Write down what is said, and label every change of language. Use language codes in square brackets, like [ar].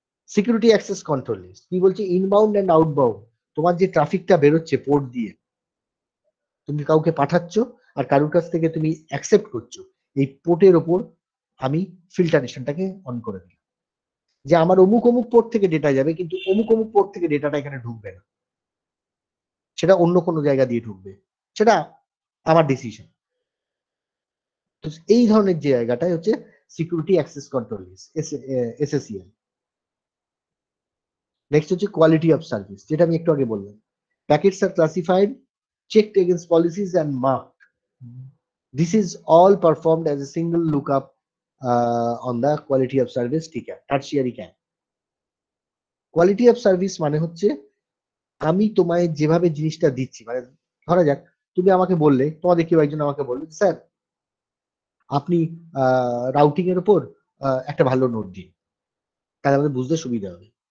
[bn] Security access control list কি বলছে, inbound and outbound, তোমার যে ট্রাফিকটা বেরোচ্ছে পোর্ট দিয়ে, তুমি কাউকে পাঠাচ্ছ আর কারোর কাছ থেকে তুমি অ্যাকসেপ্ট করছো, এই পোর্টের ওপর আমি ফিল্টারেশনটাকে অন করে দিই যে আমার অমুক অমুক পোর্ট থেকে ডেটা যাবে, কিন্তু অমুক অমুক পোর্ট থেকে ডেটাটা এখানে ঢুকবে না, সেটা অন্য কোনো জায়গা দিয়ে ঢুকবে, সেটা আমার ডিসিশন। তো এই ধরনের যে জায়গাটাই হচ্ছে security access control list, এসএসিএল। Next হচ্ছে কোয়ালিটি অফ সার্ভিস, যেটা আমি একটু আগে বললাম, packets are classified, [en] checked against policies and marked. This is all performed as a single lookup on the quality of service ticker, tertiary CAN. [bn] Quality of service মানে হচ্ছে আমি তোমায় যেভাবে জিনিসটা দিচ্ছি, মানে ধরা যাক তুমি আমাকে বললে, তোমাদের কেউ একজন আমাকে বললো স্যার আপনি রাউটিং এর উপর একটা ভালো নোট দিন, তাহলে আমাদের বুঝতে সুবিধা হবে।